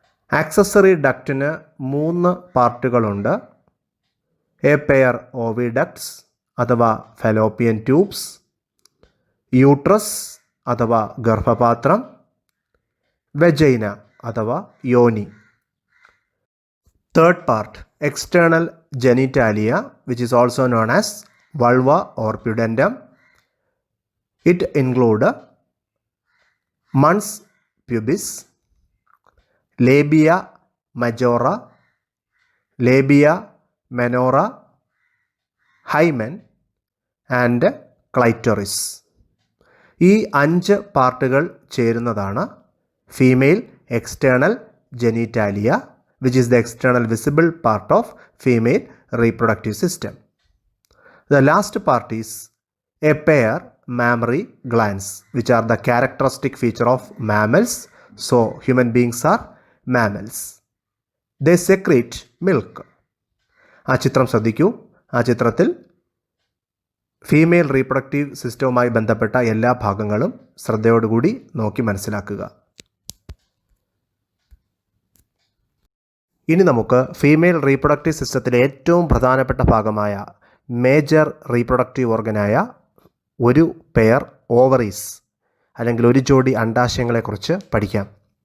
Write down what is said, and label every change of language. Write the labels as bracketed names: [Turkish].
[Malayalam] Accessory ഡക്റ്റിന് 3 പാർട്ടുകളുണ്ട്. A pair ഓവിഡക്ട്സ് അഥവാ Fallopian tubes, uterus അഥവാ ഗർഭപാത്രം, വെജൈന അഥവാ യോനി. [English] Third part external genitalia which is also known as vulva or pudendum. It include mons pubis, labia majora, labia minora, hymen and clitoris. [Malayalam] ഈ 5 പാർട്ടുകൾ ചേരുന്നതാണ് [English] Female external genitalia which is the external visible part of female reproductive system. The last part is a pair mammary glands which are the characteristic feature of mammals. So human beings are mammals. They secrete milk. [Malayalam] ആ ചിത്രം ശ്രദ്ധിക്കൂ. ആ ചിത്രത്തിൽ female reproductive സിസ്റ്റവുമായി ബന്ധപ്പെട്ട എല്ലാ ഭാഗങ്ങളും ശ്രദ്ധയോടുകൂടി നോക്കി മനസ്സിലാക്കുക. ഇനി നമുക്ക് ഫീമെയിൽ റീപ്രൊഡക്റ്റീവ് സിസ്റ്റത്തിലെ ഏറ്റവും പ്രധാനപ്പെട്ട ഭാഗമായ മേജർ റീപ്രൊഡക്റ്റീവ് ഓർഗനായ ഒരു പെയർ ഓവറീസ് അല്ലെങ്കിൽ ഒരു ജോഡി അണ്ഡാശയങ്ങളെക്കുറിച്ച് പഠിക്കാം.